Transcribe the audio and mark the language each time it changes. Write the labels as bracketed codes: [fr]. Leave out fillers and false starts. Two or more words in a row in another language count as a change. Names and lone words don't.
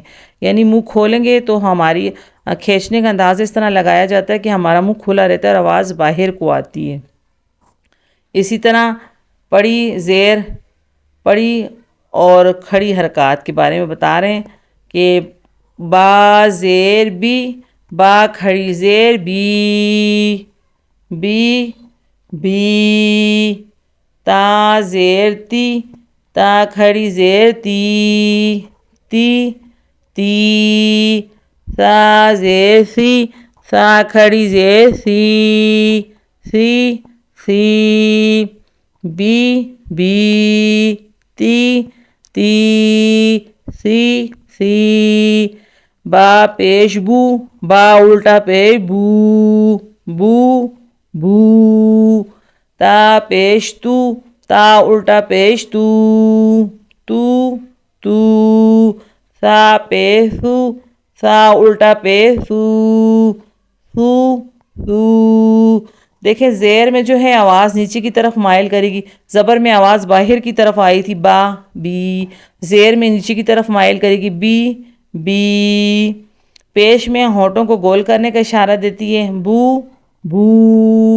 [ur] یعنی منہ کھولیں گے تو ہماری کھینچنے کا انداز اس طرح لگایا جاتا ہے کہ ہمارا منہ کھلا رہتا ہے اور آواز باہر کو آتی ہے۔ اسی طرح پڑی زیر، پڑی اور کھڑی حرکات کے بارے میں بتا رہے ہیں کہ با زیر بی، با کھڑی زیر بی، بی بی۔ تا زیر تی، تا کھڑی زیر تی، تی تی۔ سا زیر سی، سا کھڑی زیر سی، سی سی۔ بی بی، تی تی، سی سی۔ با پیش بو، با الٹا پیش بو، بو بو۔ تا پیش تو، تا الٹا پیش تو، تو تو۔ سا پیش سو، سا الٹا پیش سو سو سو. دیکھیں زیر میں جو ہے آواز نیچے کی طرف مائل کرےگی، زبر میں آواز باہر کی طرف آئی تھی با بی، زیر میں نیچے کی طرف مائل کرےگی بی بی. پیش میں ہونٹوں کو گول کرنے کا اشارہ دیتی ہے بو بو.